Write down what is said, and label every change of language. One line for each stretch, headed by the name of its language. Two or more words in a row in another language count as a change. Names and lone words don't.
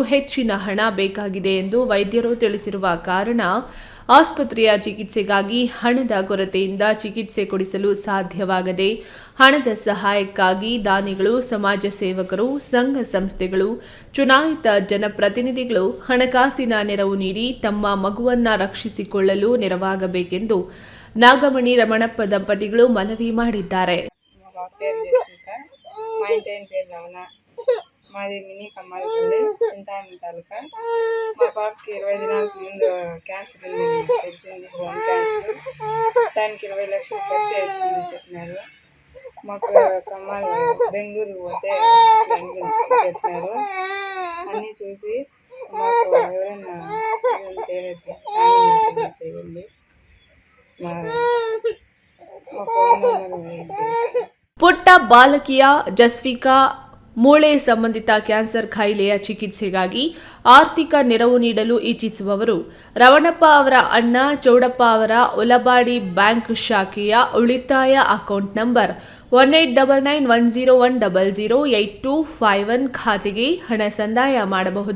Kannada: ಹೆಚ್ಚಿನ ಹಣ ಬೇಕಾಗಿದೆ ಎಂದು ವೈದ್ಯರು ತಿಳಿಸಿರುವ ಕಾರಣ ಆಸ್ಪತ್ರೆಯ ಚಿಕಿತ್ಸೆಗಾಗಿ ಹಣದ ಕೊರತೆಯಿಂದ ಚಿಕಿತ್ಸೆ ಕೊಡಿಸಲು ಸಾಧ್ಯವಾಗದೆ ಹಣದ ಸಹಾಯಕ್ಕಾಗಿ ದಾನಿಗಳು, ಸಮಾಜ ಸೇವಕರು, ಸಂಘ ಸಂಸ್ಥೆಗಳು, ಚುನಾಯಿತ ಜನಪ್ರತಿನಿಧಿಗಳು ಹಣಕಾಸಿನ ನೆರವು ನೀಡಿ ತಮ್ಮ ಮಗುವನ್ನ ರಕ್ಷಿಸಿಕೊಳ್ಳಲು ನೆರವಾಗಬೇಕೆಂದು ನಾಗಮಣಿ ರಮಣಪ್ಪ ದಂಪತಿಗಳು మనవి ಮಾಡಿದ್ದಾರೆ.
Telugu: మాది మినీ కమ్మాలపల్లి, చింతామణి తాలూకా. మా పాపకి 20 దినాల ముందు క్యాన్సర్ తెలిసింది,
English: bone cancer.
Telugu: దానికి 20 లక్షలు ఖర్చు అవుతుందని చెప్పినారు. మాకు కమ్మాలు బెంగళూరు పోతే చెప్పినారు. అన్నీ చూసి మాకు ఎవరైనా ఉంటే చేయండి. మా ఫోన్ నెంబర్.
Kannada: ಪುಟ್ಟ ಬಾಲಕಿಯ ಜಸ್ವಿಕಾ ಮೂಳೆ ಸಂಬಂಧಿತ ಕ್ಯಾನ್ಸರ್ ಕಾಯಿಲೆಯ ಚಿಕಿತ್ಸೆಗಾಗಿ ಆರ್ಥಿಕ ನೆರವು ನೀಡಲು ಇಚ್ಛಿಸುವವರು ರವಣಪ್ಪ ಅವರ ಅಣ್ಣ ಚೌಡಪ್ಪ ಅವರ ಉಲಬಾಡಿ ಬ್ಯಾಂಕ್ ಶಾಖೆಯ ಉಳಿತಾಯ ಅಕೌಂಟ್ ನಂಬರ್ 189910108251 ಖಾತೆಗೆ ಹಣ ಸಂದಾಯ ಮಾಡಬಹುದು.